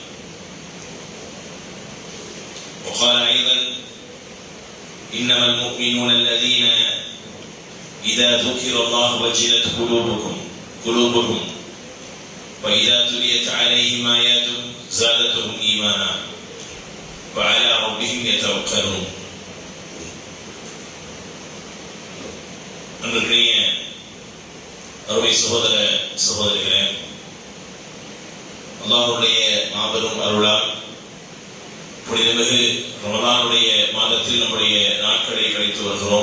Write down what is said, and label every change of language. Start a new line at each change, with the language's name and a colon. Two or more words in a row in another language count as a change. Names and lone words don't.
Arabic: وقال أيضا: إنما المؤمنون الذين إذا ذكر الله وجلت قلوبهم وإذا تليت عليهم آياته زادتهم إيمانا وعلى ربهم يتوكلون.
Tamil: அன்றைய அருமை சகோதர சகோதரிகளே, அல்லாஹ்வுடைய மாபெரும் அருளால் புனிதமிகு ரமலானுடைய மாதத்தில் நம்முடைய நாட்களை கழித்து வருகிறோம்.